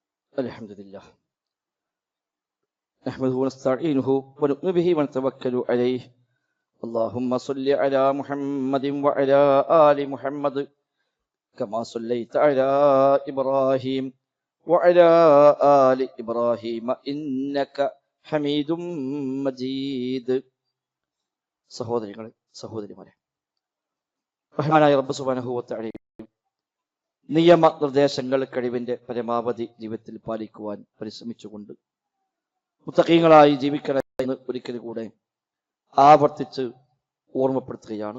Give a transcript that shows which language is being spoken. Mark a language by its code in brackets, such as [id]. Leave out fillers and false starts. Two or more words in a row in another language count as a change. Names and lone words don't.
[ar] الحمد لله نحمده ونستعينه ونؤمن به ونتوكل عليه اللهم صل على محمد وعلى آل محمد كما صليت على إبراهيم وعلى آل إبراهيم إنك حميد مجيد. [ml] സഹോദരങ്ങളെ സഹോദരിമാരെ, റഹ്മാനായ റബ്ബ് [ar] سبحانه وتعالى [ml] നിയമ നിർദ്ദേശങ്ങൾ കഴിവിന്റെ പരമാവധി ജീവിതത്തിൽ പാലിക്കുവാൻ പരിശ്രമിച്ചുകൊണ്ട് മുത്തഖീങ്ങളായി ജീവിക്കണമെന്ന് ഒരിക്കൽ കൂടെ ആവർത്തിച്ച് ഓർമ്മപ്പെടുത്തുകയാണ്.